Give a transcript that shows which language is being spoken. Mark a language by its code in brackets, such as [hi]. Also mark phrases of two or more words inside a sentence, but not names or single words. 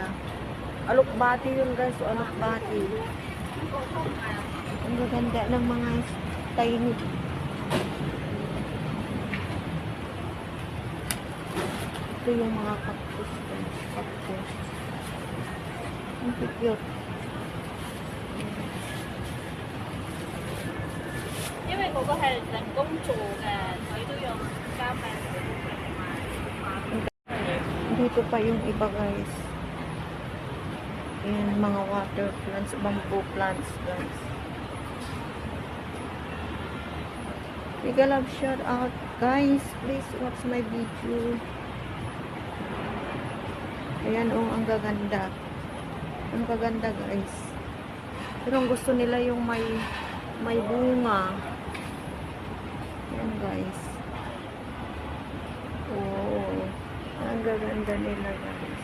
[tl] Alokbati yun guys, oh, alokbati. Ang gaganda ng mga tiny. Ito yung mga cactus guys, cactus. Ang cute. [yue] 因為嗰個係人工做嘅，佢都用膠餅嚟買。 [tl] Dito pa yung iba guys. Yan, mga [en] water plants, bamboo plants guys. Big love shout out guys, please watch my video. [tl] Ayan oh, ang gaganda. Ang gaganda guys. Pero ang gusto nila yung may bunga. Ayan guys. Oh, ang gaganda nila guys.